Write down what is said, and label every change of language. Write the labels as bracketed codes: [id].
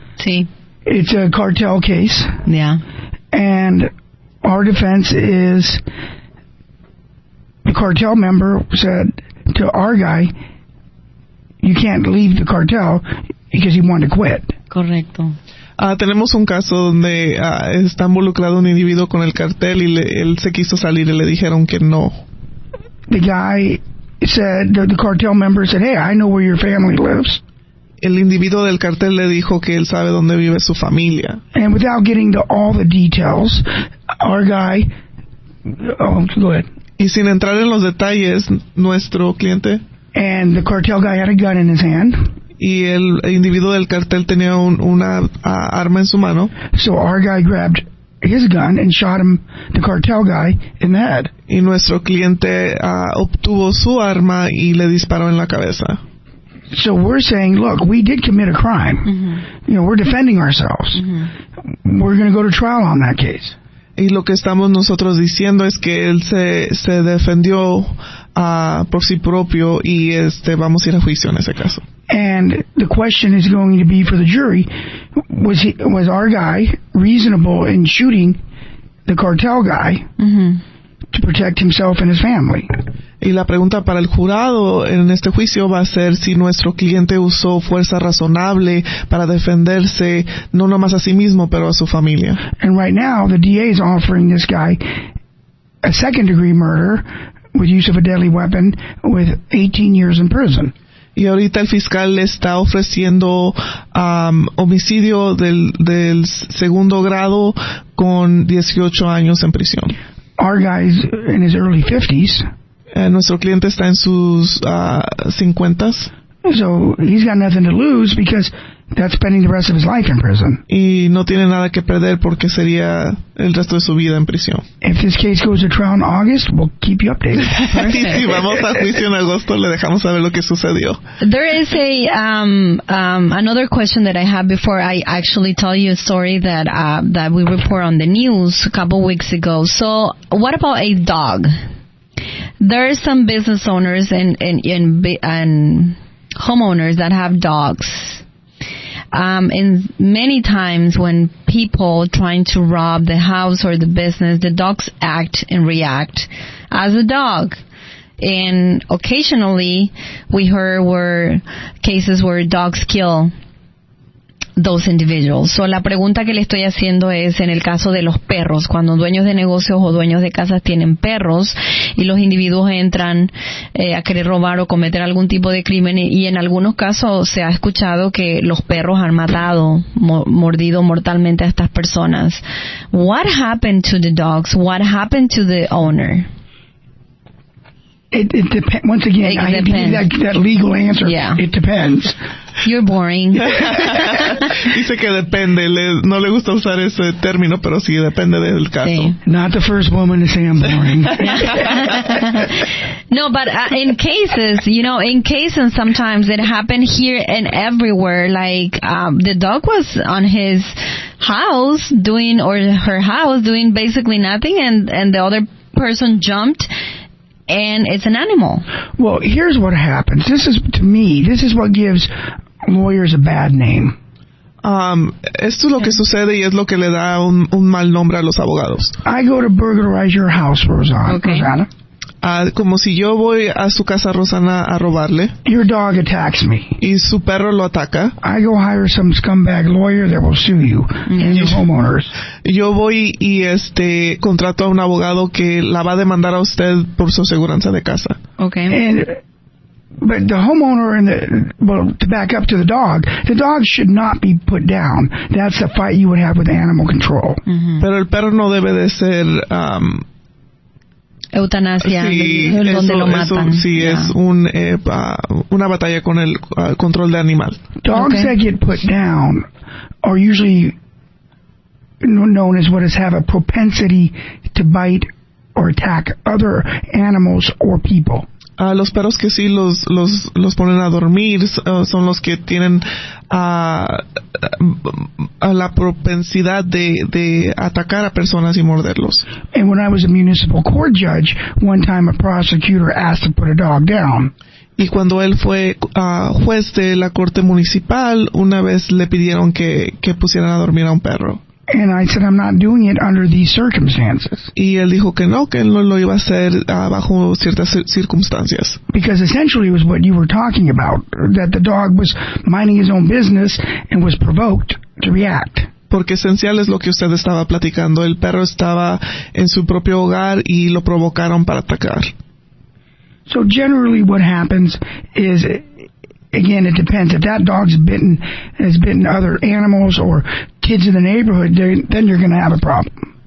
[es] Sí. [en] It's a cartel case. Yeah. And our defense is the cartel member said to our guy, you can't leave the cartel because he wanted to quit. [es] Correcto. Tenemos un caso donde está involucrado un individuo con el cartel y él se quiso salir y le dijeron que no. [en] The guy said, the cartel member said, hey, I know where your family lives. [es] El individuo del cartel le dijo que él sabe dónde vive su familia. [en] And without getting to all the details, our guy... Oh, go ahead. [es] Y sin entrar en los detalles, nuestro cliente... [en] And the cartel guy had a gun in his hand. [es] Y el individuo del cartel tenía una arma en su mano. [en] So our guy grabbed his gun and shot him, the cartel guy, in the head. [es] Y nuestro cliente obtuvo su arma y le disparó en la cabeza. [en] So we're saying, look, we did commit a crime. Mm-hmm. You know, we're defending ourselves. Mm-hmm. We're going to go to trial on that case. [es] Y lo que estamos nosotros diciendo es que él se defendió por sí propio y vamos a ir a juicio en ese caso. [en] And the question is going to be for the jury, was our guy reasonable in shooting the cartel guy to protect himself and his family? [es] Y la pregunta para el jurado en este juicio va a ser si nuestro cliente usó fuerza razonable para defenderse, no nomás a sí mismo, pero a su familia. [en] And right now, the DA is offering this guy a second-degree murder with use of a deadly weapon with 18 years in prison. [es] Y ahorita el fiscal le está ofreciendo homicidio del segundo grado con 18 años en prisión. [en] Our guy's in his early 50s. [es] Nuestro cliente está en sus 50s. [en] So he's got nothing to lose because that's spending the rest of his life in prison. [es] Y no tiene nada que perder porque sería el resto de su vida en prisión. [en] If this case goes to trial in August, we'll keep you updated. [es] Y si vamos a juicio en agosto, le dejamos saber lo que sucedió. [en] There is another question that I have before I actually tell you a story that we report on the news a couple weeks ago. So, what about a dog? There are some business owners and homeowners that have dogs. And many times when people trying to rob the house or the business, the dogs act and react as a dog. And occasionally we heard cases where dogs kill those individuals. [es] So la pregunta que le estoy haciendo es en el caso de los perros, cuando dueños de negocios o dueños de casas tienen perros y los individuos entran a querer robar o cometer algún tipo de crimen y en algunos casos se ha escuchado que los perros han matado, mordido mortalmente a estas personas. [en] What happened to the dogs? What happened to the owner? It depends. Once again, I hate to give that legal answer. Yeah. It depends. You're boring. [es] Dice que depende. No le gusta usar ese término, pero sí depende del caso. Sí. [en] Not the first woman to say I'm boring. No, but in cases, sometimes it happened here and everywhere. Like the dog was on his house her house doing basically nothing, and the other person jumped. And it's an animal. Well, here's what happens. This is what gives lawyers a bad name. [es] Esto es lo que sucede y es lo que le da un mal nombre a los abogados. [en] I go to burglarize your house, Rosanna. Okay. Rosanna. [es] Como si yo voy a su casa, Rosana, a robarle. [en] Your dog attacks me. [es] Y su perro lo ataca. [en] I go hire some scumbag lawyer that will sue you and your homeowners. [es] Yo voy y contrato a un abogado que la va a demandar a usted por su aseguranza de casa. [en] Okay. But the homeowner to back up to the dog should not be put down. That's the fight you would have with animal control. [es] Pero el perro no debe de ser eutanasia, sí, donde lo matan. Sí, es una batalla con el control de animal. [en] Dogs that get put down are usually known as have a propensity to bite or attack other animals or people. [es] Los perros que sí los ponen a dormir son los que tienen la propensidad de atacar a personas y morderlos. [en] And when I was a municipal court judge, one time a prosecutor asked to put a dog down. [es] Y cuando él fue juez de la corte municipal, una vez le pidieron que pusieran a dormir a un perro. [en] And I said, I'm not doing it under these circumstances. [es] Y él dijo que él no lo iba a hacer bajo ciertas circunstancias. [en] Because essentially it was what you were talking about, that the dog was minding his own business and was provoked to react. [es] Porque esencial es lo que usted estaba platicando. El perro estaba en su propio hogar y lo provocaron para atacar. [en] So generally what happens is, again, it depends. If that dog's has bitten other animals or kids in the neighborhood, then you're going to have a problem.